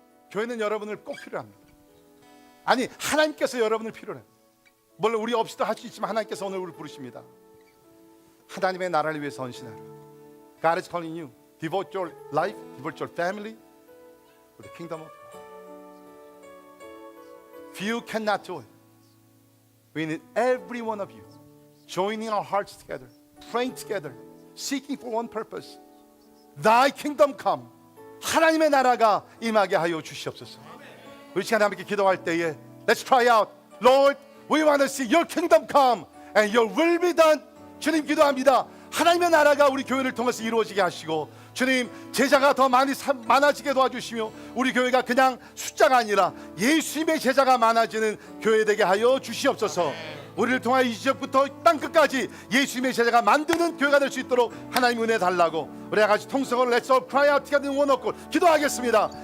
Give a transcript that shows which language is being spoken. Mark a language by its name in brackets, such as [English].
[Korean] 교회는 여러분을 꼭 필요합니다. 아니, 하나님께서 여러분을 필요해. 물론 우리 없이도 할 수 있지만 하나님께서 오늘 우리를 부르십니다. 하나님의 나라를 위해서 헌신하라. [English] God is calling you. Devote your life, devote your family to the kingdom of God. Few cannot do it. We need every one of you joining our hearts together, praying together, seeking for one purpose. Thy kingdom come. [Korean] 하나님의 나라가 임하게 하여 주시옵소서. 우리 시간에 함께 기도할 때에 [English] Let's cry out, Lord, we want to see your kingdom come and your will be done. [Korean] 주님 기도합니다. 하나님의 나라가 우리 교회를 통해서 이루어지게 하시고 주님 제자가 더 많아지게 도와주시며 우리 교회가 그냥 숫자가 아니라 예수님의 제자가 많아지는 교회 되게 하여 주시옵소서. 우리를 통하여 이 지역부터 땅끝까지 예수님의 제자가 만드는 교회가 될 수 있도록 하나님 은혜 달라고 우리 같이 통성으로 [English] Let's all cry out together in one accord [Korean] 기도하겠습니다.